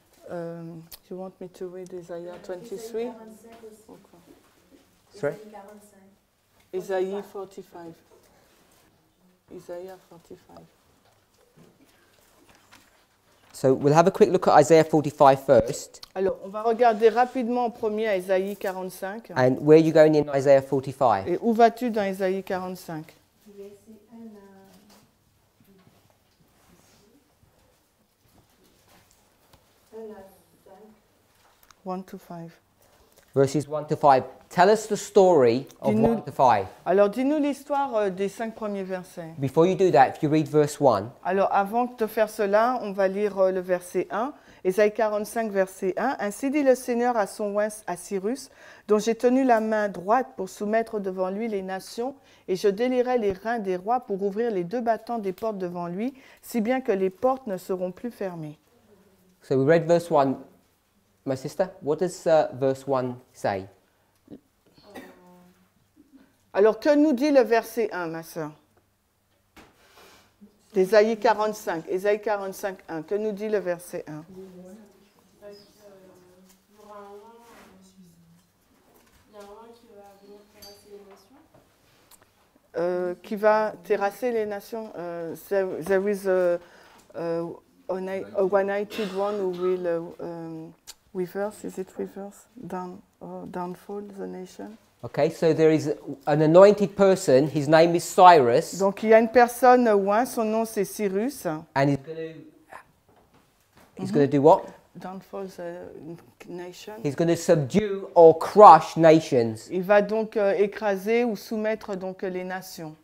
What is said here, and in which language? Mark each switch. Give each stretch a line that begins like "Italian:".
English: You want me to read Isaiah 23? Okay. Sorry? Isaiah 45. Isaiah 45. So we'll have a quick look at Isaiah 45 first.
French: Alors, on va regarder rapidement en premier à Isaïe 45.
English: And where are you going in Isaiah 45?
French: Et où vas-tu dans Isaïe 45?
English: 1 to 5. Verses 1 to 5. Tell us the story of 1 to 5.
French: Alors, dis-nous l'histoire des 5 premiers versets.
English: Before you do that, if you read verse 1.
French: Alors, avant de faire cela, on va lire le verset 1. Isaïe 45, verset 1. Ainsi dit le Seigneur à son roi à Cyrus, dont j'ai tenu la main droite pour soumettre devant lui les nations, et je délierai les reins des rois pour ouvrir les 2 battants des portes devant lui, si bien que les portes ne seront plus fermées.
English: So we read verse 1. My sister, what does verse 1 say?
French: Alors, que nous dit le verset 1, ma sœur? Isaïe 45, Isaïe 45, 1. Que nous dit le verset 1? Qui va terrasser les nations?
English: There is a one-eyed one who will reverse, is it reverse? Downfall the nation. Okay, so there is an anointed person, his name is Cyrus.
French: Donc il y a une personne oint, son nom c'est Cyrus.
English: And he's going to do what? Downfall the nation. He's going to subdue or crush nations.
French: Il va donc écraser ou soumettre donc les nations.